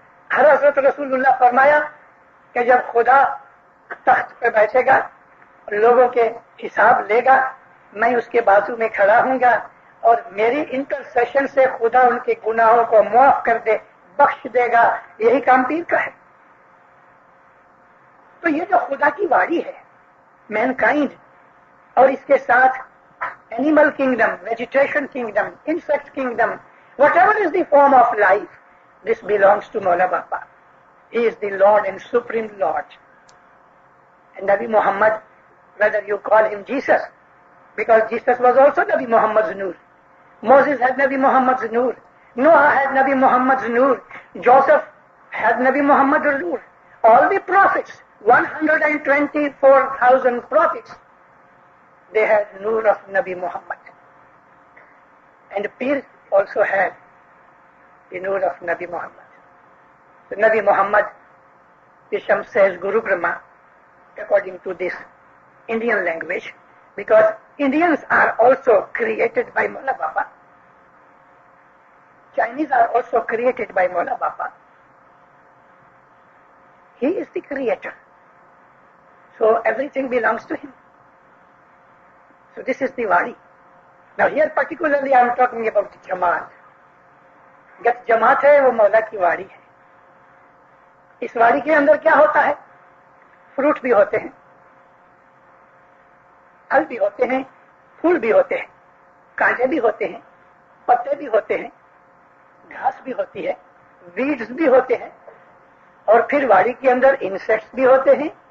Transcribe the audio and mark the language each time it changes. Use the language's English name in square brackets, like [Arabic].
[Urdu] ہر حضرت رسول اللہ فرمایا کہ جب خدا تخت پہ بیٹھے گا لوگوں کے حساب لے گا میں اس کے بازو میں کھڑا ہوں گا اور میری انٹرسیشن سے خدا ان کے گناہوں کو معاف کر دے, بخش دے گا. یہی کام پیر کا ہے. تو یہ جو خدا کی واڑی ہے [English] mankind [Urdu] اور اس کے ساتھ [English] Animal kingdom, vegetation kingdom, insect kingdom, whatever is the form of life, this belongs to Maula Bapa. He is the Lord and Supreme Lord. And Nabi Muhammad, whether you call him Jesus, because Jesus was also Nabi Muhammad's Noor. Moses had Nabi Muhammad's Noor. Noah had Nabi Muhammad's Noor. Joseph had Nabi Muhammad's Noor. All the prophets, 124,000 prophets, they had Noor of Nabi Muhammad. And Pir also had the Noor of Nabi Muhammad. So Nabi Muhammad, Isham says Guru Brahma, according to this Indian language, because Indians are also created by Maula Bapa. Chinese are also created by Maula Bapa. He is the creator. So everything belongs to him. So this is the Wadi. Now here particularly I am talking about the Jamaat. [Urdu] جب جماعت ہے وہ مولا کی واڑی ہے. اس واڑی کے اندر کیا ہوتا ہے؟ فروٹ بھی ہوتے ہیں, پھل بھی ہوتے ہیں, پھول بھی ہوتے ہیں, کانٹے بھی ہوتے ہیں, پتے بھی ہوتے ہیں, گھاس بھی ہوتی ہے, ویڈز بھی ہوتے ہیں, اور پھر واڑی کے اندر انسیکٹس بھی ہوتے ہیں.